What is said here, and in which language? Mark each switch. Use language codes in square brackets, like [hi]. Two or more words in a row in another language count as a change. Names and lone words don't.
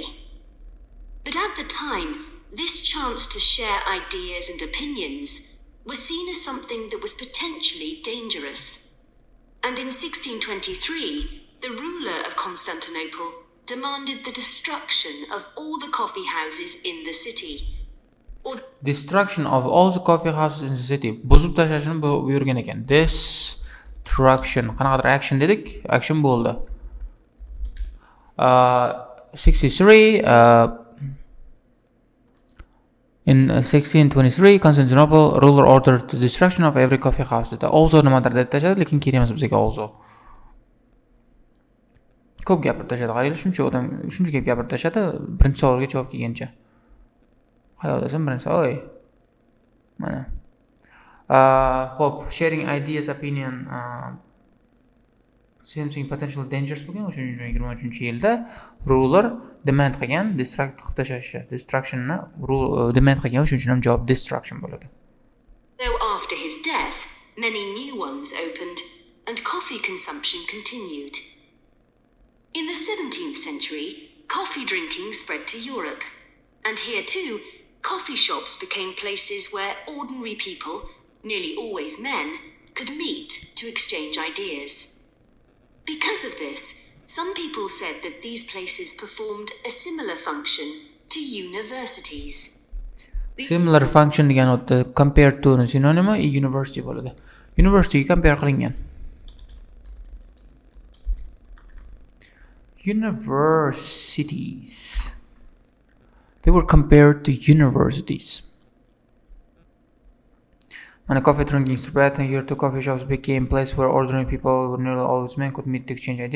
[en] But at the time, this chance to share ideas and opinions was seen as something that was potentially dangerous. And in 1623, the ruler of Constantinople demanded the destruction of all the coffee houses in the city. Destruction of all the coffee houses in the city. [uz] Buzib tashlashini buyurgan ekan. Destruction. Qanaqadir action dedik? Action bo'ldi. [en] 63 in 1623 Constantinople ruler ordered the destruction of every coffee house. [uz] Also nimadir deb tashladi, lekin kerak emas bizga also. Ko'p gapirib tashladi. Qaranglar, shuncha odam shuncha gapirib tashladi, birinchi savolga javob kelgancha. Qayoqdasan birinchi? Oy. Mana. [en] Hope sharing ideas, opinion, something potential dangerous bo'lgan. [uz] O'sha 23-yilda [en] ruler demand [uz] qilgan, destruct qilib tashlashni, [en] destructionni demand [uz] qilgan, shuning uchun ham javob destruction bo'ladi. [en] Though after his death, many new ones opened and coffee consumption continued. In the 17th century, coffee drinking spread to Europe, and here too, coffee shops became places where ordinary people, nearly always men, could meet to exchange ideas. Because of this, some people said that these places performed a similar function to universities. Similar function [uz] degan o'tda [en] compared to [uz] synonymi university bo'ladi. [en] University compare [uz] qilingan. [en] Universities. They were compared to universities. When a coffee drinking spread, here two coffee shops became places where ordinary people, nearly always men, could meet to exchange ideas.